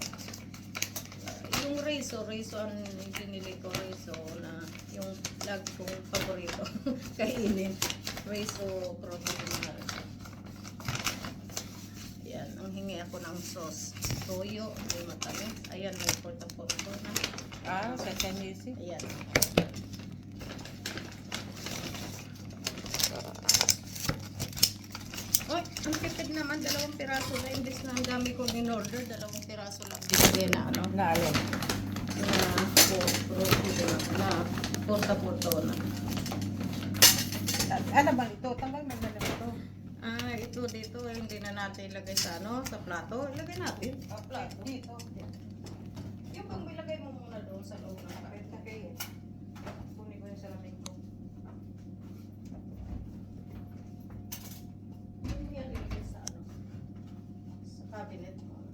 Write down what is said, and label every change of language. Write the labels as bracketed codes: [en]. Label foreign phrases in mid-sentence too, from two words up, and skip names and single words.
[tl] Yung reso ang binili ko reso na yung lagi kong paborito kainin. Reso protein. Yan, ang hingi ako ng sauce. Toyo, may matamis. Ayan, may porta-porto na. Sa Chinese. Ayan. Oy, ang tipid naman, 2 piraso na. Imbis na ang dami kong in-order, 2 piraso lang. Bigay na ano, Na alin? na porta-porto na. Ano ba ito? Tanggal mo na ito. Ito dito, hindi na natin ilagay sa ano, sa plato. Ilagay natin. Plato dito. Yung pang ilagay mo muna doon sa loob ng karet. Kaya, kunin ko yung salamin ko. Yung yan ilagay sa ano, sa cabinet mo.